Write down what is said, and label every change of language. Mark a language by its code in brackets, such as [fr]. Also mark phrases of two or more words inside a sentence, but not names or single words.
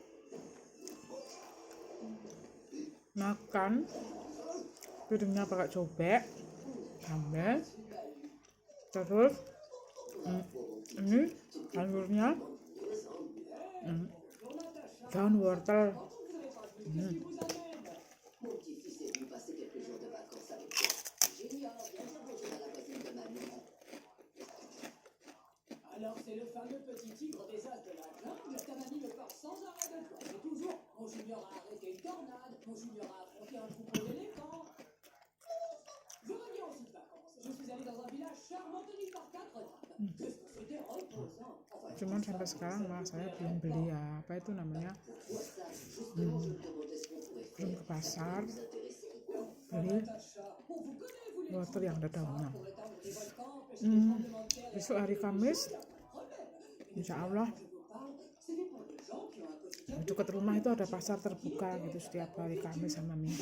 [id] makan piringnya pakai cobek, sambal, terus ini sayurnya daun wortel. [fr] Alors c'est le fameux petit tigre des as de la jungle, ta mamie me parle sans arrêt de toi. C'est toujours, mon junior a arrêté une tornade, mon junior a affronté un troupeau d'éléphants. Je reviens aussi de vacances. Je suis allé dans un village charmant tenu par 4 dames. Qu'est-ce que c'était reposant. Enfin, [id] Cuman sampai sekarang malah saya belum beli ya, apa itu namanya, belum ke pasar beli wortel yang ada daunnya. Besok hari Kamis, [ar] إن شاء الله [id] dekat rumah itu ada pasar terbuka gitu setiap hari Kamis sama Minggu.